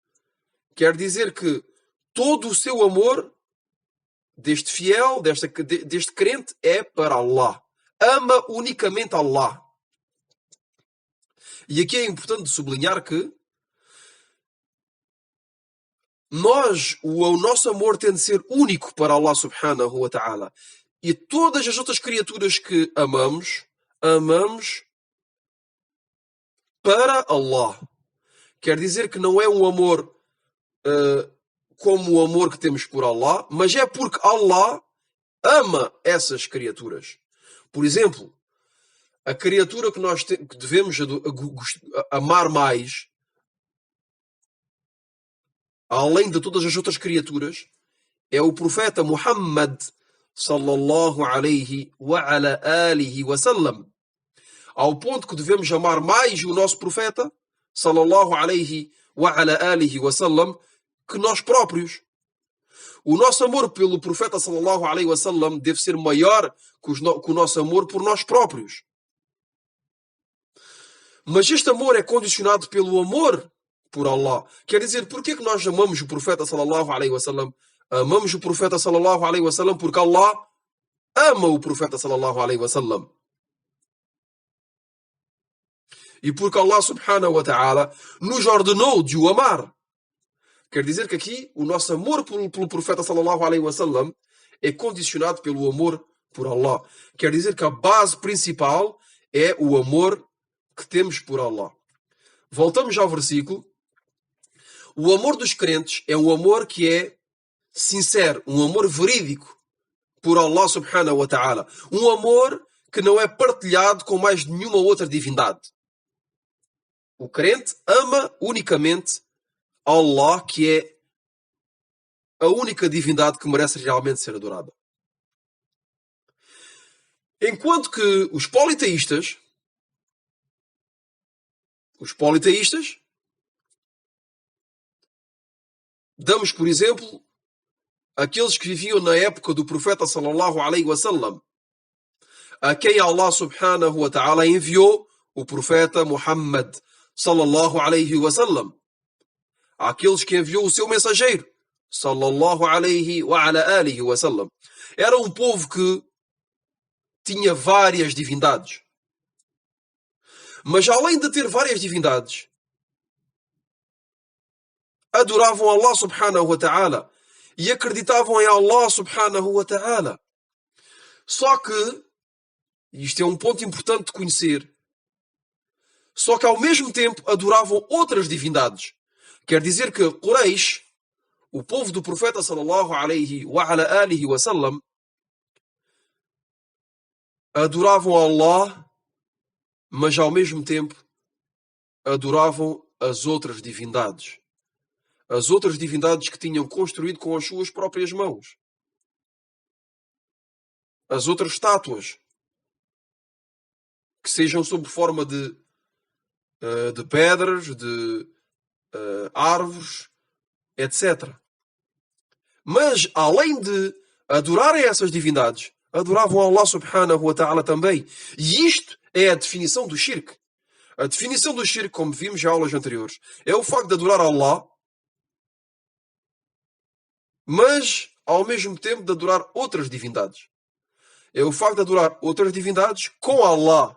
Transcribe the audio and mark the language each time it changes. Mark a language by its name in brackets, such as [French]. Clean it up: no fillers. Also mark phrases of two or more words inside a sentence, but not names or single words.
[Portuguese] Quer dizer que todo o seu amor deste fiel, deste crente, é para Allah. Ama unicamente Allah. E aqui é importante sublinhar que o nosso amor tem de ser único para Allah [Arabic] سبحانه وتعالى. [Portuguese] E todas as outras criaturas que amamos para Allah. Quer dizer que não é um amor como o amor que temos por Allah, mas é porque Allah ama essas criaturas. Por exemplo, a criatura que nós devemos amar mais, além de todas as outras criaturas, é o profeta Muhammad [Arabic] صلى الله عليه وعلى آله وسلم. [Portuguese] Ao ponto que devemos amar mais o nosso profeta [Arabic] صلى الله عليه وعلى آله وسلم [Portuguese] que nós próprios. O nosso amor pelo profeta [Arabic] صلى الله عليه وسلم [Portuguese] deve ser maior que o nosso amor por nós próprios. Mas este amor é condicionado pelo amor por Allah. Quer dizer, porquê que nós amamos o profeta [Arabic] صلى الله عليه وسلم? [Portuguese] Amamos o profeta [Arabic] صلى الله عليه وسلم [Portuguese] porque Allah ama o profeta [Arabic] صلى الله عليه وسلم. [Portuguese] E porque Allah [Arabic] سبحانه وتعالى [Portuguese] nos ordenou de o amar. Quer dizer que aqui o nosso amor pelo profeta [Arabic] صلى الله عليه وسلم [Portuguese] é condicionado pelo amor por Allah. Quer dizer que a base principal é o amor que temos por Allah. Voltamos ao versículo. O amor dos crentes é um amor que é sincero, um amor verídico por Allah [Arabic] سبحانه وتعالى. [Portuguese] Um amor que não é partilhado com mais nenhuma outra divindade. O crente ama unicamente Allah, que é a única divindade que merece realmente ser adorada. Enquanto que os politeístas damos, por exemplo, aqueles que viviam na época do profeta [Arabic] صلى الله عليه وسلم, [Portuguese] a quem Allah [Arabic] سبحانه وتعالى [Portuguese] enviou o profeta Muhammad [Arabic] صلى الله عليه وسلم. [Portuguese] Aqueles que enviou o seu mensageiro [Arabic] صلى الله عليه وعلى آله وسلم. [Portuguese] Era um povo que tinha várias divindades. Mas além de ter várias divindades, adoravam Allah [Arabic] سبحانه وتعالى [Portuguese] e acreditavam em Allah [Arabic] سبحانه وتعالى. [Portuguese] Só que, isto é um ponto importante de conhecer, só que ao mesmo tempo adoravam outras divindades. Quer dizer que Quraysh, o povo do profeta [Arabic] صلى الله عليه وعلى آله وسلم, [Portuguese] adoravam Allah, mas ao mesmo tempo adoravam as outras divindades. As outras divindades que tinham construído com as suas próprias mãos. As outras estátuas, que sejam sob forma de pedras, de árvores, etc. Mas, além de adorarem essas divindades, adoravam Allah [Arabic] سبحانه وتعالى [Portuguese] também. E isto é a definição do shirk. A definição do shirk, como vimos em aulas anteriores, é o facto de adorar Allah, mas, ao mesmo tempo, de adorar outras divindades. É o facto de adorar outras divindades com Allah.